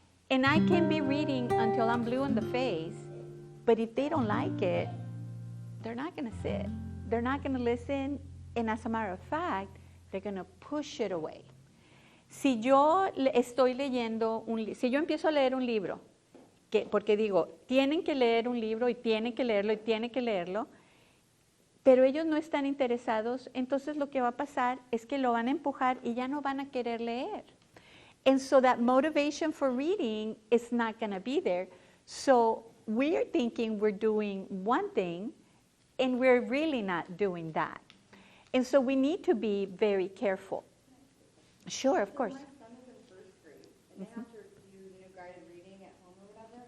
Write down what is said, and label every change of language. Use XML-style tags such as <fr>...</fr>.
<en>And I can be reading until I'm blue in the face, but if they don't like it, they're not going to sit. They're not going to listen, and as a matter of fact, they're going to push it away.</en> <es>Si yo estoy leyendo si yo empiezo a leer un libro, porque digo, tienen que leer un libro y tienen que leerlo y tienen que leerlo, pero ellos no están interesados, entonces lo que va a pasar es que lo van a empujar y ya no van a querer leer.</es> <en>And so that motivation for reading is not going to be there. So we're thinking we're doing one thing, and we're really not doing that. And so we need to be very careful. Sure, of course. My son is in first grade, and they have to do, guided reading at home or whatever.</en>